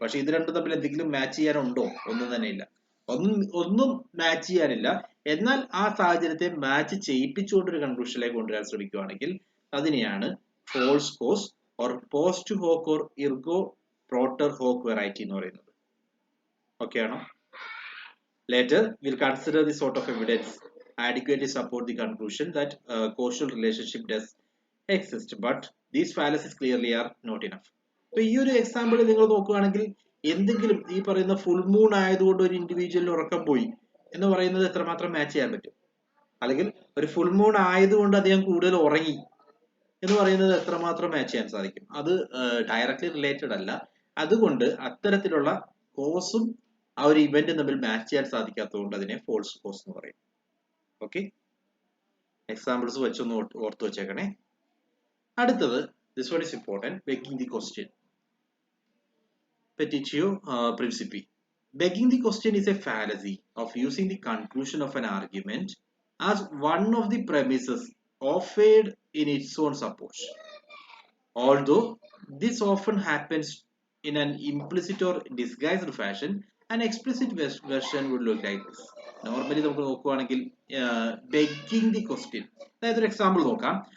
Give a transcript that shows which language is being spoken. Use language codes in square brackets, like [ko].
[ml] പക്ഷെ ഇത് രണ്ടും തമ്മിൽ എന്തെങ്കിലും മാച്ച് ചെയ്യാനുണ്ടോ? ഒന്നും തന്നെ ഇല്ല, ഒന്നും മാച്ച് ചെയ്യാനില്ല. എന്നാൽ ആ സാഹചര്യത്തെ മാച്ച് ചെയ്യിപ്പിച്ചുകൊണ്ട് ഒരു കൺക്ലൂഷനിലേക്ക് കൊണ്ടുവരാൻ ശ്രമിക്കുകയാണെങ്കിൽ അതിനെയാണ് false cos or post hoc or ഇർഗോ പ്രോട്ടർ hoc variety എന്ന് പറയുന്നത്. ഓക്കെ ആണോ? [en] Later, we'll consider the sort of evidence adequately support the conclusion that causal relationship does exist, but these fallacies clearly are not enough. [ml] So, ഈ ഒരു example നിങ്ങൾ നോക്കുകയാണെങ്കിൽ എന്തെങ്കിലും ഈ പറയുന്ന ഫുൾ മൂൺ ആയതുകൊണ്ട് ഒരു ഇൻഡിവിജ്വലിന് ഉറക്കം പോയി എന്ന് പറയുന്നത് എത്രമാത്രം മാച്ച് ചെയ്യാൻ പറ്റും? അല്ലെങ്കിൽ ഒരു ഫുൾ മൂൺ ആയതുകൊണ്ട് അദ്ദേഹം കൂടുതൽ ഉറങ്ങി എന്ന് പറയുന്നത് എത്രമാത്രം മാച്ച് ചെയ്യാൻ സാധിക്കും? അത് ഡയറക്ട്ലി റിലേറ്റഡ് അല്ല. അതുകൊണ്ട് അത്തരത്തിലുള്ള കോസും ആ ഒരു ഇവന്റ് തമ്മിൽ മാച്ച് ചെയ്യാൻ സാധിക്കാത്തതുകൊണ്ട് അതിനെ ഫോൾസ് കോസ് എന്ന് പറയും. ഓക്കെ, എക്സാമ്പിൾസ് വെച്ചൊന്ന് ഓർത്ത് വെച്ചേക്കണേ. അടുത്തത്, [en] This one is important, begging the question. Petitio Principi. Begging the question is a fallacy of using the conclusion of an argument as one of the premises offered in its own support. Although this often happens in an implicit or disguised fashion, an explicit version would look like this. [ml] Normally നമുക്ക് നോക്കുകയാണെങ്കിൽ begging the question, അതായത് ഒരു example നോക്കാം.